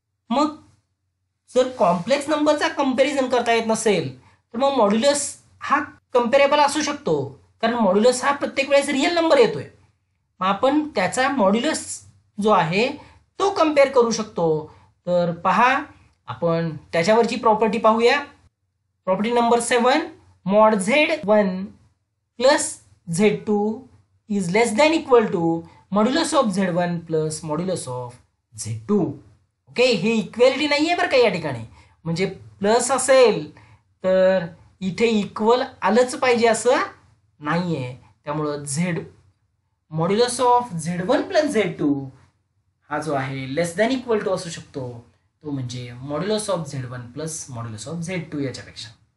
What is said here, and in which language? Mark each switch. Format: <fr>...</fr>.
<mr>मग जर कॉम्प्लेक्स नंबरचा कंपॅरिझन करता येत नसेल तर मग मॉड्युलस हा कंपेरेबल असू शकतो, कारण मॉड्युलस हा प्रत्येक वेळेस रिअल नंबर येतोय. मग आपण त्याचा मॉड्युलस जो आहे तो कंपेअर करू शकतो. तर पहा, आपण त्याच्यावरची प्रॉपर्टी पाहूया.</mr> <en>Property number 7, mod z1 plus z2 is less than equal to modulus of z1 plus modulus of z2.</en> <mr>Okay, हे इक्वेलिटी नाही आहे बरं का या ठिकाणी, म्हणजे प्लस असेल तर इथे इक्वल आलंच पाहिजे असं नाही आहे. त्यामुळं modulus of z1 plus z2 हा जो आहे लेस दॅन इक्वल टू असू शकतो, तो म्हणजे modulus of z1 plus modulus of z2 याच्यापेक्षा.</mr>